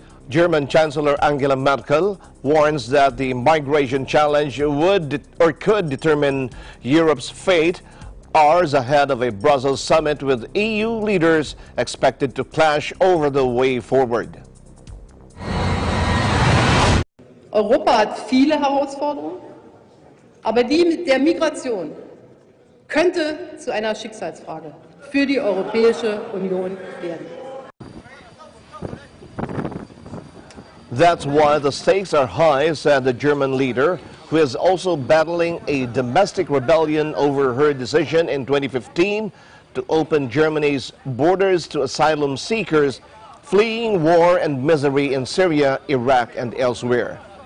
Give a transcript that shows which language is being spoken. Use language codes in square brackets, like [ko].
[en] German Chancellor Angela Merkel warns that the migration challenge would or could determine Europe's fate, hours ahead of a Brussels summit with EU leaders expected to clash over the way forward. [de] Europa hat viele Herausforderungen, aber die der Migration könnte zu einer Schicksalsfrage für die Europäische Union werden. [en] That's why the stakes are high, said the German leader, who is also battling a domestic rebellion over her decision in 2015 to open Germany's borders to asylum seekers fleeing war and misery in Syria, Iraq, and elsewhere.